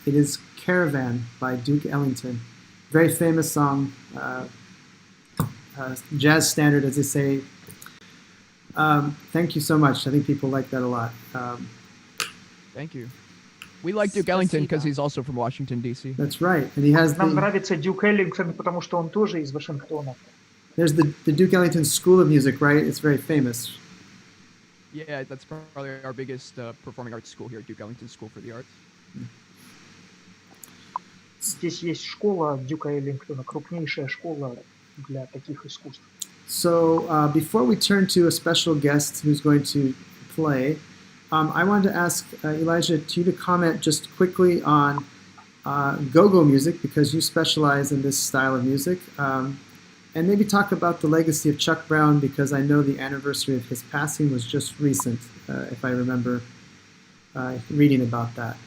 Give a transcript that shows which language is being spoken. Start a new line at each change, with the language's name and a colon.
English: It is Caravan by Duke Ellington. Very famous song. Jazz standard, as they say. Thank you so much. I think people like that a lot. Thank you. We like Duke Ellington because he's also from Washington, D.C. That's right. And he has
Russian: Нам нравится Дюк Эллингтон, потому что он тоже из Вашингтона.
English: There's the Duke Ellington School of Music, right? It's very famous. Yeah, that's probably our biggest performing arts school here, Duke Ellington School for the Arts.
Russian: Здесь есть школа Дюка Эллингтона, крупнейшая школа для таких искусств.
English: So before we turn to a special guest who's going to play, I wanted to ask Elijah you to comment just quickly on go-go music because you specialize in this style of music, and maybe talk about the legacy of Chuck Brown because I know the anniversary of his passing was just recent, if I remember reading about that.